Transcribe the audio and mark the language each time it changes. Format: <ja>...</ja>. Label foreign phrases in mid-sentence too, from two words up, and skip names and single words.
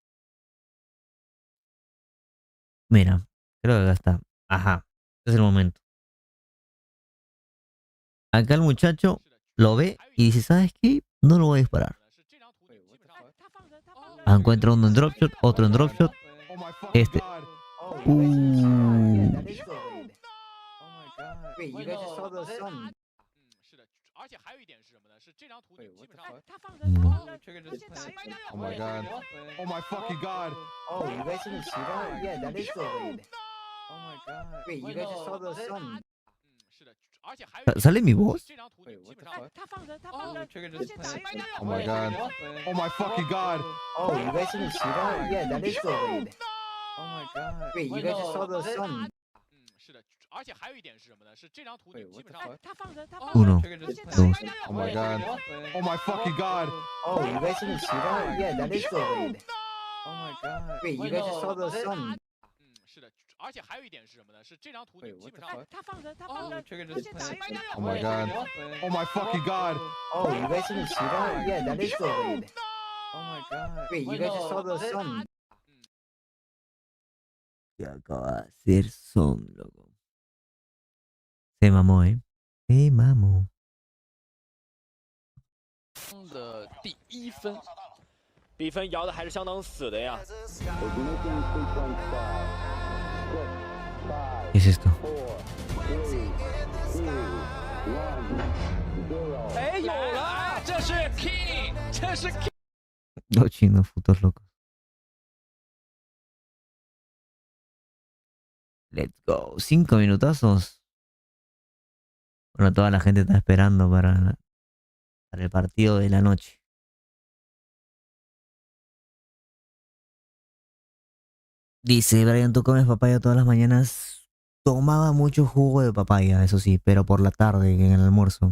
<es>Mira, creo que acá está. Ajá, este es el momento. Acá el muchacho lo ve y dice, ¿sabes qué? No lo voy a disparar. Encuentra uno en dropshot, otro en dropshot. Este.</es> <en>Oh, you guys didn't see that? Yeah, that is the lead. Oh my god. Wait, you guys just saw the sun?</en> <zh>是的，而且还有一点是什么呢？是这张图你</zh> <en>Wait,</en> <zh>基</zh> <en>what</en> <zh>本</zh> <en>the</en> <zh>上</zh> <en>fuck?</en> <zh>他放人，</zh> <en>No. Trigger just Oh my god. Oh my fucking god. Oh, you guys didn't see that? Yeah, that is the lead. Oh my god. Wait, you guys just saw the sun?</en> <zh>是的，而且还有一点</zh> <es>¿Sale mi voz?</es> <zh>这张图你</zh> <en>Wait,</en> <zh>基</zh> <en>what</en> <zh>本</zh> <en>the</en> <zh>上</zh> <en>fuck?</en> <zh>他放人，他放人，</zh> <en>Trigger</en> <zh>而</zh> <en>just</en> <zh>且打一个</zh> <en>Oh my god. Oh my fucking god. Oh, you guys didn't see that? Yeah, that is the lead. Oh my god. Wait, you guys just saw the sun?</en> <zh>是的，而且还有一点是什么呢？是这张图你</zh> <en>Wait,</en> <zh>基</zh> <en>what</en> <zh>本</zh> <en>the</en> <zh>上</zh> <en>fuck?</en> <zh>他放人，他放</zh> <es>Uno,</es> <en>，Trigger just</en> <es>dos.</es> <en>Oh my god. Oh my fucking god. Oh, you guys didn't see that? Yeah, that is the lead. Oh my god. Wait, you guys just saw the sun?</en> <zh>是的，而且还有一点是什么呢？是这张图你</zh> <en>Wait,</en> <zh>基</zh> <en>what</en> <zh>本</zh> <en>the</en> <zh>上</zh> <en>fuck?</en> <zh>他放人，他放人，</zh> <en>Trigger</en> <zh>而且</zh> <en>just</en> <zh>打一个</zh> <en>Oh my god. Oh my fucking god. Oh, you guys didn't see that? Yeah, that is the lead. Oh my god. Wait, you guys just saw the sun?</en> <es>¿Qué acaba de hacer Son, loco? Se mamó, ¿eh? Se mamó.</es> <zh>的第一分，比分摇的还是相当死的呀。</zh> <es>¿Qué es esto?</es> <zh>哎，有了，这是 King， 这是 King。</zh> <es>Los chinos, putos locos.</es> <en>Let's go.</en> <es>5 minutazos. Bueno, toda la gente está esperando para el partido de la noche. Dice Brian, ¿tú comes papaya todas las mañanas? Tomaba mucho jugo de papaya, eso sí, pero por la tarde, en el almuerzo.</es>